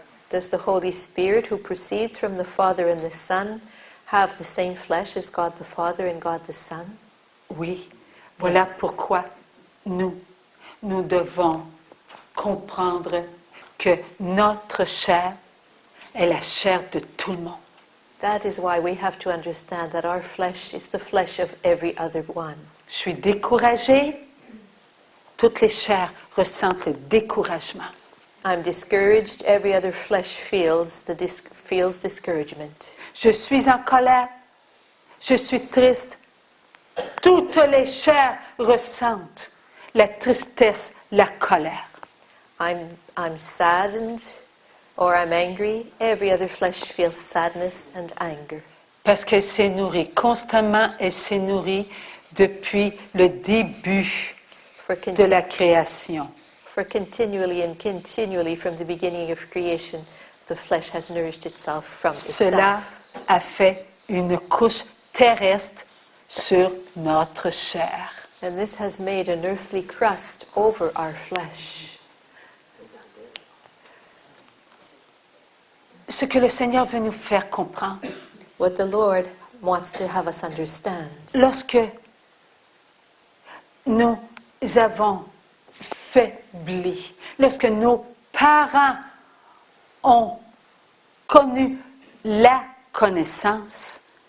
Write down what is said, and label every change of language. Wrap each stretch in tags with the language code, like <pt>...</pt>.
<en>Does the Holy Spirit, who proceeds from the Father and the Son, have the same flesh as God the Father and God the Son?</en> <fr>Oui. Voilà</fr> <en>Yes.</en> <fr>pourquoi nous devons comprendre que notre chair est la chair de tout le monde.</fr> <en>That is why we have to understand that our flesh is the flesh of every other one.</en> <fr>Je suis découragée. Toutes les chairs ressentent le découragement.</fr> <en>I'm discouraged. Every other flesh feels discouragement.</en> <fr>Je suis en colère. Je suis triste. Toutes les chairs ressentent la tristesse, la colère.</fr> <en>I'm saddened or I'm angry. Every other flesh feels sadness and anger.</en> <fr>Parce qu'elle s'est nourrie constamment, elle s'est nourrie depuis le début de la création.</fr> <en>For continually from the beginning of creation, the flesh has nourished itself from</en> <fr>Cela</fr> <en>itself.</en> <fr>a fait une couche terrestre sur notre chair.</fr> <en>And this has made an earthly crust over our flesh.</en> <fr>Ce que le Seigneur veut nous faire comprendre,</fr> <en>What the Lord wants to have us understand.</en> <fr>lorsque nous avons faibli, lorsque nos parents ont connu la connaissance,</fr>